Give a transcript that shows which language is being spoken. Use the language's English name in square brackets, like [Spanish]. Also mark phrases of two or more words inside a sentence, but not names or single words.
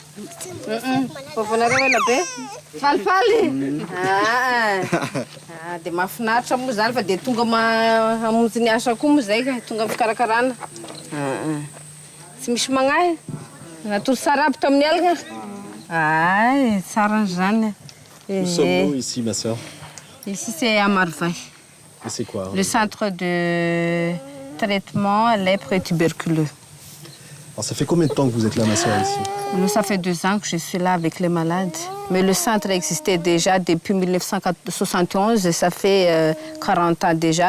[Malagasy] Vovô nareo ela be. Falifaly. Dia mahafinaritra moa zany fa dia tonga hamonjy ny asa koa moa zay ka tonga fikarakarana. Tsy misy magnahy. Natoro sara aby tamin'ny alina. Ay, tsara zany. [French] Où sommes-nous ici, ma sœur? Ici, c'est à Marovaille. Et c'est quoi? Le centre de traitement lèpre et tuberculeux. Alors, ça fait combien de temps que vous êtes là, ma sœur, ici? Ça fait 2 ans que je suis là avec les malades. Mais le centre existait déjà depuis 1971 et ça fait 40 ans déjà.